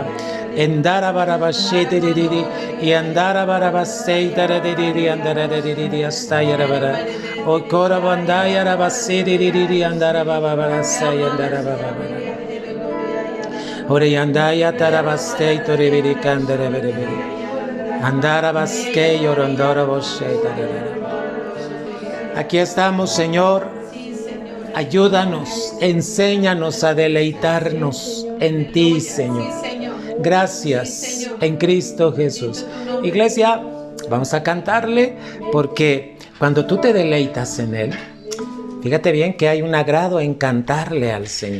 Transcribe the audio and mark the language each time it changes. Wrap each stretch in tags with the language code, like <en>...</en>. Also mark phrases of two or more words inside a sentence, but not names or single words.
<es>Endara barabashete riri y andara barabastei tariri andara riri astaya rabara. Oy kora bandaya rabasiri riri andara bababarasaya andara bababara. Ore andaya tarabastei toribiri kandere berebere. Andara baskei orondoro boshei tarara. Aquí estamos, Señor. Ayúdanos, enséñanos a deleitarnos en ti, Señor. Gracias en Cristo Jesús. Iglesia, vamos a cantarle porque Cuando tú te deleitas en Él, fíjate bien que hay un agrado en cantarle al Señor.</es>